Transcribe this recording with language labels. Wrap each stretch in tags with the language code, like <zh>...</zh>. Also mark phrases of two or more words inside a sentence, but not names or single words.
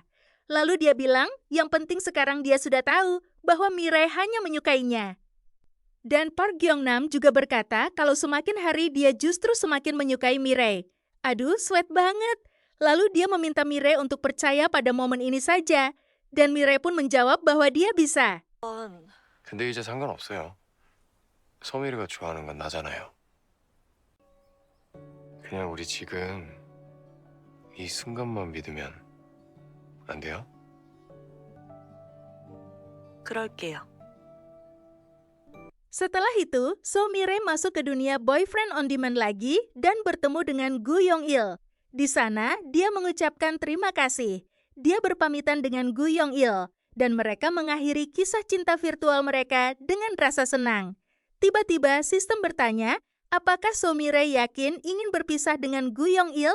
<id>Lalu dia bilang, yang penting sekarang dia sudah tahu bahwa Mirei hanya menyukainya. Dan Park Gyeong-nam juga berkata kalau semakin hari dia justru semakin menyukai Mirei. Aduh, sweet banget. Lalu dia meminta Mirei untuk percaya pada momen ini saja. Dan Mirei pun menjawab bahwa dia bisa.</id> <ko>근데 이제 상관없어요. 서미르가 좋아하는 건 나잖아요. 그냥 우리 지금 이 순간만 믿으면 안 돼요? 그럴게요.</ko> <id>Setelah itu, So Mirei masuk ke dunia boyfriend on demand lagi dan bertemu dengan Gu Yong-il. Di sana, dia mengucapkan terima kasih. Dia berpamitan dengan Gu Yong-il dan mereka mengakhiri kisah cinta virtual mereka dengan rasa senang. Tiba-tiba, sistem bertanya, apakah So Mirei yakin ingin berpisah dengan Gu Yong-il?</id>